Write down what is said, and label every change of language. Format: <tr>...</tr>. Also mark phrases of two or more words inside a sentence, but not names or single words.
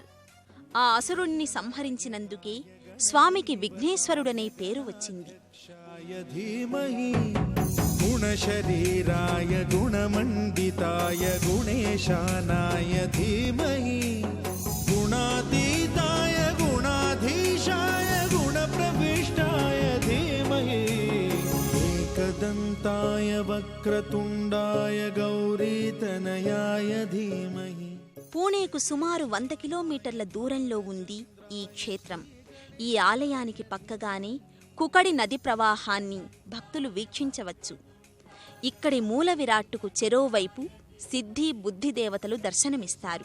<te>ఆ అసురుణ్ణి సంహరించినందుకే స్వామికి విఘ్నేశ్వరుడనే పేరు వచ్చింది.</te> <sa>गुणशरीराय गुणमण्डिताय गुणेशानाय धीमहि गुणातीताय गुणाधीशाय गुणप्रविष्टाय धीमहि एकदन्ताय वक्रतुण्डाय गौरीतनयाय धीमहि.</sa> <te>పూణేకు సుమారు 100 కిలోమీటర్ల దూరంలో ఉంది ఈ క్షేత్రం. ఈ ఆలయానికి పక్కగానే కుకడి నది ప్రవాహాన్ని భక్తులు వీక్షించవచ్చు. ఇక్కడి మూల విరాట్టుకు చెరోవైపు సిద్ధి బుద్ధి దేవతలు దర్శనమిస్తారు.</te>